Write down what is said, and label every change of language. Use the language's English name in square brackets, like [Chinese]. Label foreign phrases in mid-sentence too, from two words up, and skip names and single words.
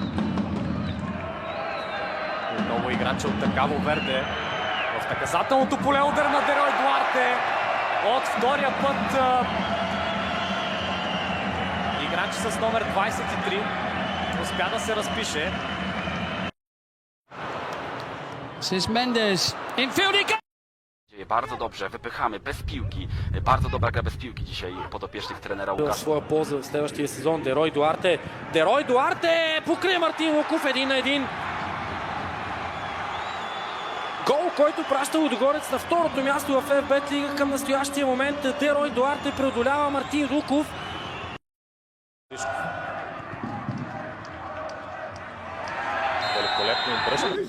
[Bulgarian] Отново играча от Кабо Верде. В наказателното поле удар на Дерой Дуарте. От втория път играч с номер 23 успя да се разпише. [English] This is Mendes. Infield. [Polish] Bardzo dobrze, wypychamy bez piłki. Bardzo dobra gra bez piłki dzisiaj podopiecznych trenera [Bulgarian] В [Polish] Łukasza. [Bulgarian] своя полза в следващия сезон Дерой Дуарте. Дерой Дуарте покрие Мартин Луков 1-1. Гол, който праща Лудогорец на второто място в ФБ лига към настоящия момент. Дерой Дуарте преодолява Мартин Луков. Великолепно обръщане.